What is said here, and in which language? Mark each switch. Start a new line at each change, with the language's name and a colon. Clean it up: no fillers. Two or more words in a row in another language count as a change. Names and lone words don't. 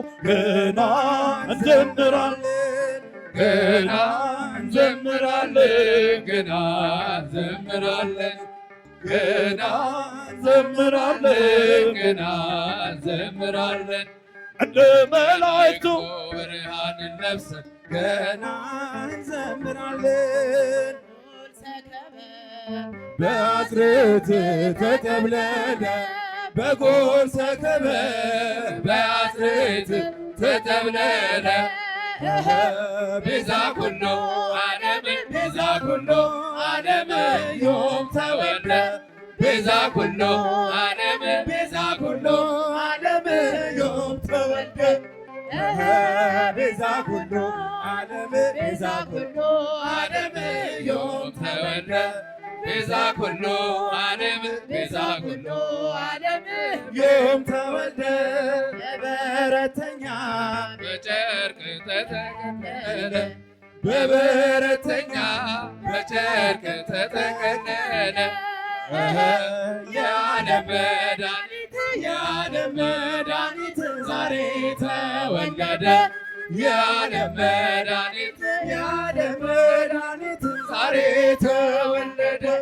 Amharic: ገና እንዘምራለን ገና እንዘምራለን ገና እንዘምራለን ገና እንዘምራለን ገና እንዘምራለን እንደ መላእክቱ ብርሃንን ለብሰን ገና
Geez: እንዘምራለን በአጽርዕት ተጠብለለ በጎል ሰከበ በአጽርዕት ተጠብለለ ቤዛ ኩሉ ዓለም ቤዛ ኩሉ ዓለም ዮም ተወልደ ቤዛ ኩሉ ዓለም ቤዛ ኩሉ ዓለም ዮም ተወልደ ቤዛ ኩሉ ዓለም ቤዛ ኩሉ ዓለም ዮም ተወልደ ቤዛ ኩሉ ዓለም ቤዛ ኩሉ ዓለም ዮም ተወልደ
Amharic: በበረተኛ በጨርቅ ተጠቀለለ በበረተኛ በጨርቅ ተጠቀለለ የዓለም መድኃኒት የዓለም መድኃኒት ዛሬ ተወለደ የዓለም መድኃኒት የዓለም መድኃኒት ዛሬ ተወለደ